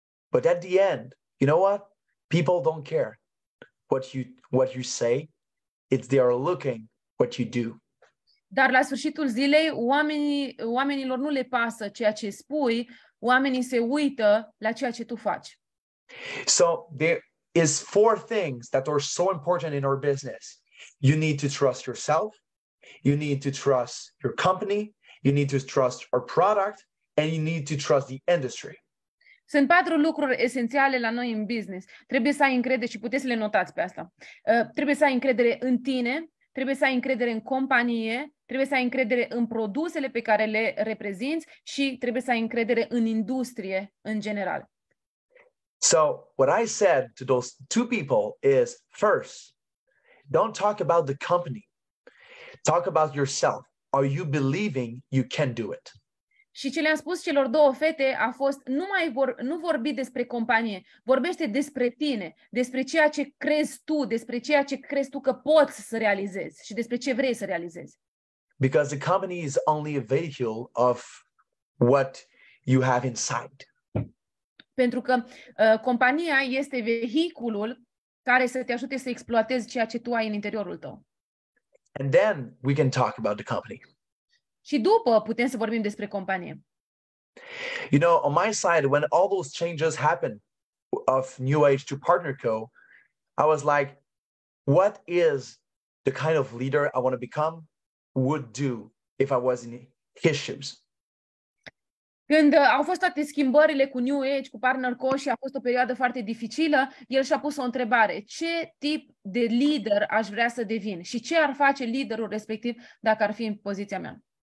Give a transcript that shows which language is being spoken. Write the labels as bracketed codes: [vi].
[en] But at the end, you know what? People don't care what you say. They are looking what you do. [ro] Dar la sfârșitul zilei, oamenilor nu le pasă ceea ce spui, oamenii se uită la ceea ce tu faci. [en] So there is 4 things that are so important in our business. You need to trust yourself, you need to trust your company, you need to trust our product, and you need to trust the industry. [ro] Sunt 4 lucruri esențiale la noi în business. Trebuie să ai încredere și puteți să le notați pe asta. Trebuie să ai încredere în tine, trebuie să ai încredere în companie, trebuie să ai încredere în produsele pe care le reprezinți și trebuie să ai încredere în industrie în general. [en] So what I said to those 2 people is, first, don't talk about the company. Talk about yourself. Are you believing you can do it? [ro] Și ce le-am spus celor 2 fete a fost, nu vorbi despre companie, vorbește despre tine, despre ceea ce crezi tu, despre ceea ce crezi tu că poți să realizezi și despre ce vrei să realizezi. [en] Because the company is only a vehicle of what you have inside. [ro] Pentru că compania este vehiculul care să te ajute să exploatezi ceea ce tu ai în interiorul tău. [en] And then we can talk about the company. [ro] Și după putem să vorbim despre companie. [en] You know, on my side, when all those changes happened of New Age to PartnerCo, I was like, what is the kind of leader I want to become would do if I was in his shoes? [ro] Când au fost toate schimbările cu New Age, cu PartnerCo și a fost o perioadă foarte dificilă, el și-a pus o întrebare. Ce tip de lider aș vrea să devin? Și ce ar face liderul respectiv dacă ar fi în poziția mea?